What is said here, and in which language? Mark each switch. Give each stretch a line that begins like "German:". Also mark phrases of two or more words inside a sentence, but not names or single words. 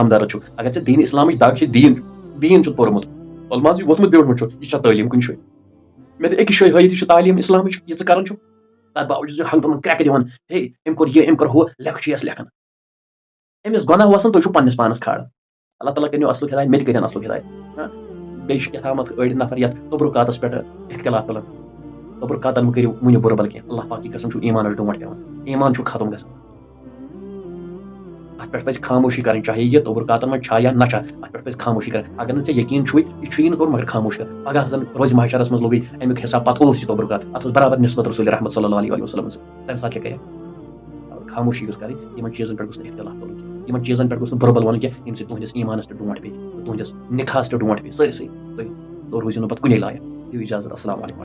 Kashmiri: ہمدرد چھُکھ اگر ژےٚ دیٖن اسلامٕچ دگ چھِ دیٖن چھُتھ پوٚرمُت وَلہٕ مان ژٕ یہِ ووٚتھمُت بیوٗٹھمُت چھُ یہِ چھا تعلیٖم کُنہِ جایہِ مےٚ دِ أکِس جایہِ ہٲیِتھ یہِ چھِ تعلیٖم اسلامٕچ یہِ ژٕ کران چھُکھ تتھ باوجوٗد چھُ ہنٛگتہٕ منٛگہٕ کرٛٮ۪کہٕ دِوان ہے أمۍ کوٚر یہِ أمۍ کوٚر ہُہ لیکھٕ چھُ یَس لیکھان أمِس گۄناہ وسان تُہۍ چھِو پننِس پانس کھالان اللہ تعالیٰ کٔرِنو اصلُک ہدایت مےٚ تہِ کٔرِنۍ اصلُک ہدایت بیٚیہِ چھِ کیٛاہتامَتھ أڑۍ نفر یتھ تبرکاتس پٮ۪ٹھ اختلاف تُلان تبرکاتن مہٕ کٔرِو ؤنِو بُرٕ بل کینٛہہ
Urdu: اللہ پاک کی قسم
Kashmiri: چھُ ایٖمانس ڈونٛٹھ پیوان ایٖمان چھُ ختم گژھان اتھ پٮ۪ٹھ پزِ خاموشی کرٕنۍ چاہے یہِ تبرکاتن منٛز چھا یا نہ چھا اتھ پٮ۪ٹھ پزِ خاموشی کرٕنۍ اگر نہٕ ژےٚ یقیٖن چھُے یہِ چھُیی نہٕ کوٚر مگر خاموش کر پگاہ زن روزِ محشرس منٛز لوٚگُے امیُک حساب پتہٕ اوس یہِ تبرکات اتھ اوس برابر نسبت رسول رحمت
Arabic: صلی اللہ علیہ وسلم
Kashmiri: تمہِ ساتہٕ کیٛاہ کرِ خاموشی گٔژھ کرٕنۍ یِمن چیٖزن پٮ۪ٹھ گوٚژھ نہٕ اختلاف تُلُن کینٛہہ یِمن چیٖزن پٮ۪ٹھ گوٚژھ نہٕ بُرٕ بل وَنُن کینٛہہ ییٚمہِ سۭتۍ تُہنٛدِس ایٖمانس تہِ ڈونٛٹھ پیٚیہِ تُہنٛدِس نِکاحس تہِ ڈونٛٹھ پیٚیہِ سٲرسٕے تُہۍ روٗزِو نہٕ پتہٕ کُنے لایق دِیِو اِجازت
Arabic: السلام علیکُم